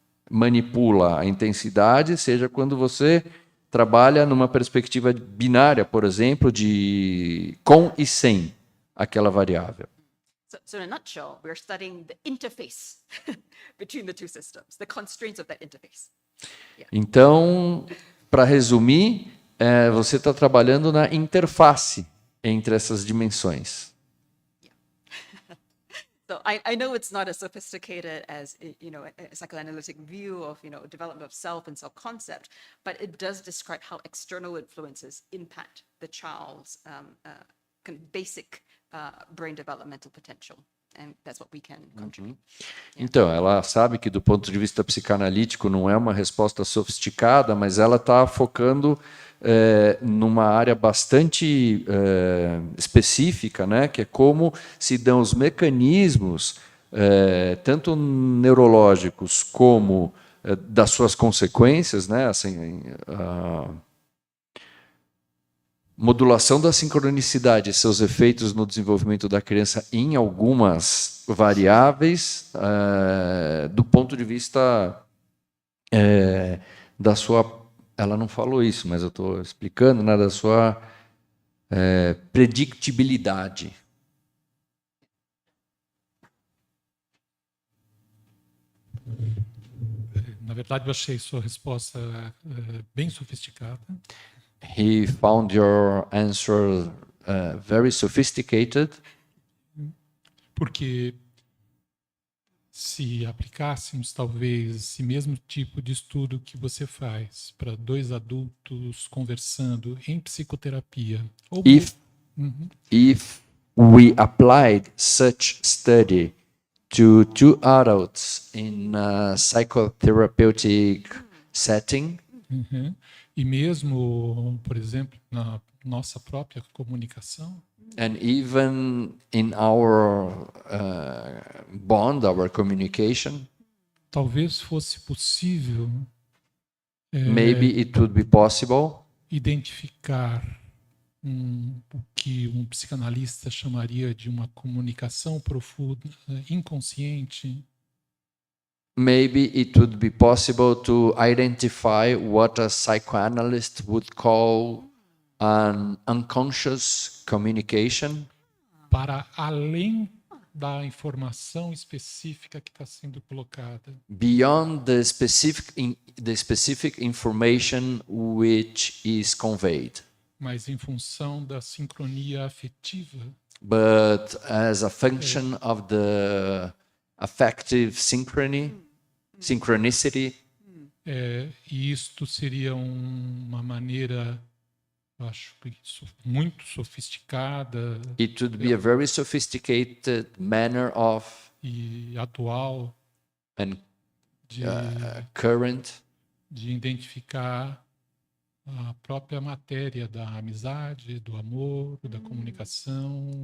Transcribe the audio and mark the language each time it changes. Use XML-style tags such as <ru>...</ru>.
<pt>manipula a intensidade, seja quando você trabalha numa perspectiva binária, por exemplo, de com e sem aquela variável.</pt> <en>So in a nutshell, we're studying the interface between the two systems, the constraints of that interface.</en> <pt>Então, para resumir, você está trabalhando na interface entre essas dimensões.</pt> <en>So I know it's not as sophisticated as, a psychoanalytic view of, development of self and self-concept, but it does describe how external influences impact the child's kind of basic brain developmental potential. And that's what we can contribute.</en> <pt>Então, ela sabe que do ponto de vista psicanalítico não é uma resposta sofisticada, mas ela está focando numa área bastante específica, né, que é como se dão os mecanismos, tanto neurológicos como das suas consequências, né, assim, modulação da sincronicidade e seus efeitos no desenvolvimento da criança em algumas variáveis, do ponto de vista da sua... Ela não falou isso, mas eu estou explicando, né, da sua predictibilidade. Na verdade, eu achei sua resposta bem sofisticada.</pt> <en>He found your answer very sophisticated.</en> <pt>Porque se aplicássemos talvez esse mesmo tipo de estudo que você faz para dois adultos conversando em psicoterapia, ou</pt> <en>If we applied such study to two adults in a psychotherapeutic setting, Uhum.</en> <pt>E mesmo, por exemplo, na nossa própria comunicação,</pt> <en>and even in our bond, our communication,</en> <pt>talvez fosse possível</pt> <en>maybe it would be possible</en> <pt>identificar o que um psicanalista chamaria de uma comunicação profunda, inconsciente,</pt> <en>maybe it would be possible to identify what a psychoanalyst would call an unconscious communication</en> <pt>para além da informação específica que está sendo colocada.</pt> <en>beyond the specific information which is conveyed,</en> <pt>Mas em função da sincronia afetiva,</pt> <en>but as a function of the affective synchronicity.</en> <pt>e isto seria uma maneira, acho que muito sofisticada</pt> <en>It would be a very sophisticated manner of</en> <pt>e atual</pt> <en>and</en> <pt>de,</pt> <en>current</en> <pt>de identificar a própria matéria da amizade, do amor, da comunicação,</pt>